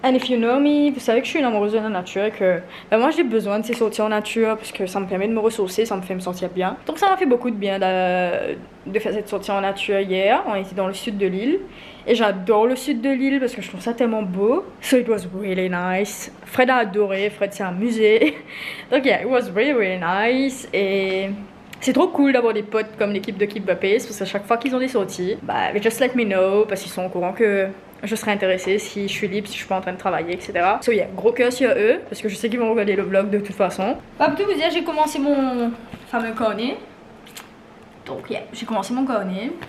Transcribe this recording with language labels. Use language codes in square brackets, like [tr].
[en] And if you know me, [fr] vous savez que je suis une amoureuse de la nature et que moi j'ai besoin de ces sorties en nature parce que ça me permet de me ressourcer, ça me fait me sentir bien. Donc ça m'a fait beaucoup de bien de faire cette sortie en nature hier. On était dans le sud de l'île. Et j'adore le sud de l'île parce que je trouve ça tellement beau. [en] So it was really nice. [fr] Fred a adoré, Fred s'est amusé. [en] Donc yeah, it was really really nice. [fr] Et c'est trop cool d'avoir des potes comme l'équipe de Keep the Pace parce qu'à chaque fois qu'ils ont des sorties, [en] they just let me know [fr] parce qu'ils sont au courant que je serais intéressée si je suis libre, si je suis pas en train de travailler, etc. So yeah, gros cœur sur eux parce que je sais qu'ils vont regarder le vlog de toute façon. Pour tout vous dire, j'ai commencé mon fameux cornet. Donc yeah, j'ai commencé mon cornet.